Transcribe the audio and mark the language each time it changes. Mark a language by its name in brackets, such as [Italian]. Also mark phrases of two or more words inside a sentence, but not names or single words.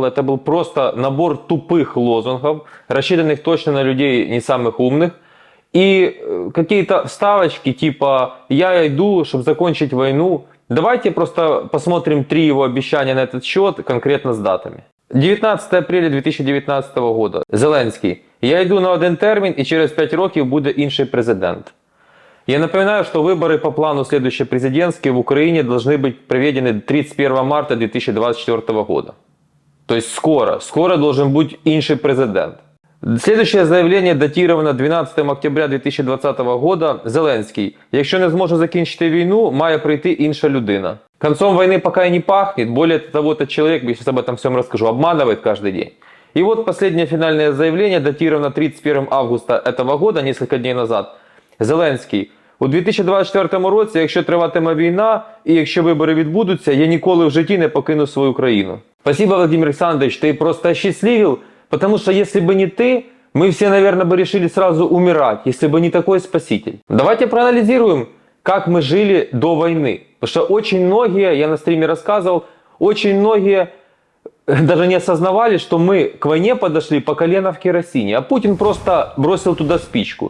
[Russian] Это был просто набор тупых лозунгов, рассчитанных точно на людей не самых умных. И какие-то вставочки типа «я иду, чтобы закончить войну». Давайте просто посмотрим 3 его обещания на этот счет, конкретно с датами. 19 апреля 2019 года. Зеленський. [Ukrainian] «Я йду на один термін і через 5 років буде інший президент». [Russian] Я напоминаю, что выборы по плану следующие президентские в Украине должны быть проведены 31 марта 2024 года. То есть скоро должен быть [Ukrainian] інший президент. [Russian] Следующее заявление датировано 12 октября 2020 года. Зеленський. [Ukrainian] Якщо не зможе закінчити війну, має прийти інша людина. [Russian] Концом войны пока и не пахнет. Более того, этот человек, я сейчас об этом всем расскажу, обманывает каждый день. И вот последнее финальное заявление датировано 31 августа этого года, несколько дней назад. Зеленський. [Ukrainian] У 2024 році, якщо триватиме війна і якщо вибори відбудуться, я ніколи в житті не покину свою країну. [Russian] Спасибо, Владимир Александрович, ты просто осчастливил, потому что если бы не ты, мы все, наверное, бы решили сразу умирать, если бы не такой спаситель. Давайте проанализируем, как мы жили до войны. Потому что очень многие, я на стриме рассказывал, очень многие даже не осознавали, что мы к войне подошли по колено в керосине, а Путин просто бросил туда спичку.